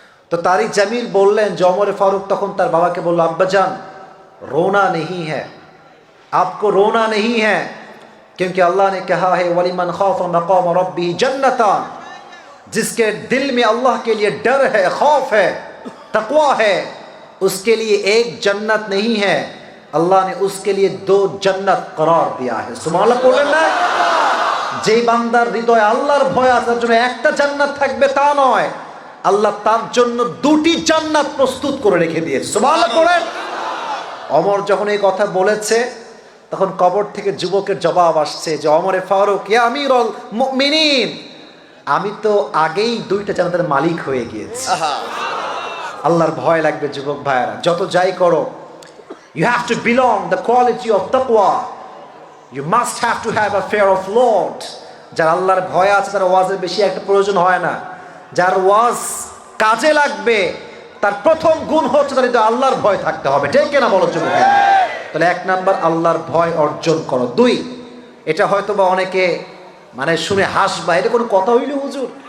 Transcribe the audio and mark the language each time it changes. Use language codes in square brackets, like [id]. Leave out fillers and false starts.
[bn] তো তারিক জামিল বললেন যে ওমর ফারুক তখন তার বাবাকে বলল, [hi] আব্বা जान रोना नहीं है, आपको रोना नहीं है, क्योंकि अल्लाह ने कहा है [ar] वलिमन खौफ मकाम रब्बी जन्नतान, [hi] जिसके दिल में अल्लाह के लिए डर है, खौफ है, तकवा है, उसके लिए एक जन्नत नहीं है, अल्लाह ने उसके लिए 2 जन्नत करार दिया है। [bn] सुबहानाल्लाह বলেন না? যেই বান্দার হৃদয়ে আল্লাহর ভয় আছে, তার জন্য একটা জান্নাত থাকবে তা নয়, আল্লাহ তার জন্য 2টি জান্নাত প্রস্তুত করে রেখে দিয়েছে। সুবহানাল্লাহ বলেন। ওমর যখন এই কথা বলেছে, তখন কবর থেকে যুবকের জবাব আসছে যে, ওমর ফারুক ইয়া আমিরুল মুমিনিন, আমি তো আগেই 2টা জান্নাতের মালিক হয়ে গিয়েছি। আল্লাহর ভয় লাগবে যুবক ভাইয়েরা, যত যাই করো, [en] you have to belong the quality of taqwa, you must have to have a fear of Lord। [bn] যার আল্লাহর ভয় আছে তার ওয়াজের বেশি একটা প্রয়োজন হয় না। যার ওয়াজ কাজে লাগবে, তার প্রথম গুণ হচ্ছে তার হৃদয়ে আল্লাহর ভয় থাকতে হবে। ঠিক কিনা বলো যুবক? তাহলে 1 নাম্বার আল্লাহর ভয় অর্জন করো। 2, এটা হয়তো বা অনেকে মানে শুনে হাসবা, এটা কোনো কথা হইল হুজুর?